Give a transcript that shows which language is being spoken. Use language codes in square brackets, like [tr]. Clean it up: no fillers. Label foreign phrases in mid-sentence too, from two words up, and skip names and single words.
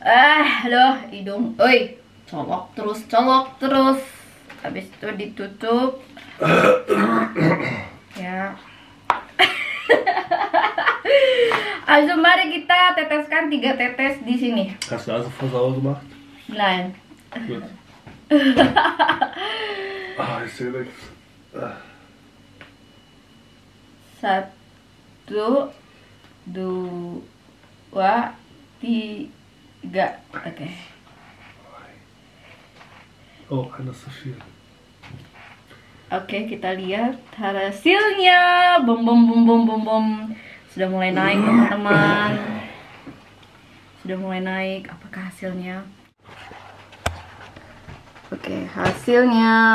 [id] Aduh, hidung. Oi, colok terus. Habis itu ditutup. Ya. Also, mari kita teteskan 3 tetes di sini. [de] Hast du also sauber gemacht? Nein. Gut. Ich sehe nichts. [id] 1, 2, 3. Oke. [de] Oh, einer ist zu viel. [id] Oke, kita lihat hasilnya. Bom. Sudah mulai naik, teman-teman. Sudah mulai naik. Apakah hasilnya? Oke, hasilnya.